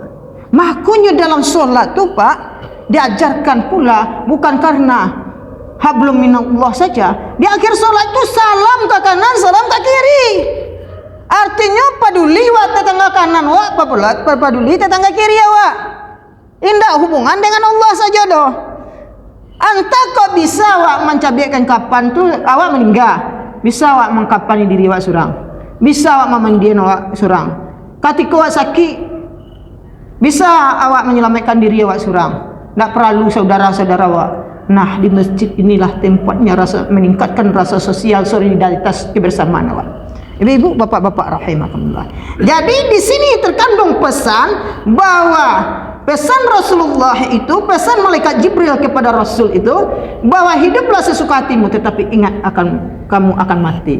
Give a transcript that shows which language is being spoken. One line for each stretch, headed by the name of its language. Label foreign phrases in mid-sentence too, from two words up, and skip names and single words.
Indonesian: Makanya dalam solat tu Pak, diajarkan pula bukan karena
Arabic: hablum minallah
Indonesian: saja. Di akhir solat tu salam ke kanan, salam ke kiri.
Minangkabau: Artinya peduli wa tetangga kanan wa, peduli tetangga kiri awak. Indah hubungan dengan Allah saja doh. Anta kok bisa awak mencabikkan kapan tu awak meninggal, bisa awak mengkapani diri awak surang, bisa awak memandian awak surang. Ketika awak sakit, bisa awak menyelamatkan diri awak surang. Tak perlu saudara-saudara awak. Nah, di masjid inilah tempatnya rasa meningkatkan rasa sosial, solidaritas, kebersamaan awak.
Indonesian: Ibu-ibu, bapak-bapak rahimakumullah. Jadi di sini terkandung pesan bahwa pesan Rasulullah itu, pesan malaikat Jibril kepada Rasul itu, bahwa hiduplah sesuka hatimu, tetapi ingat kamu akan mati.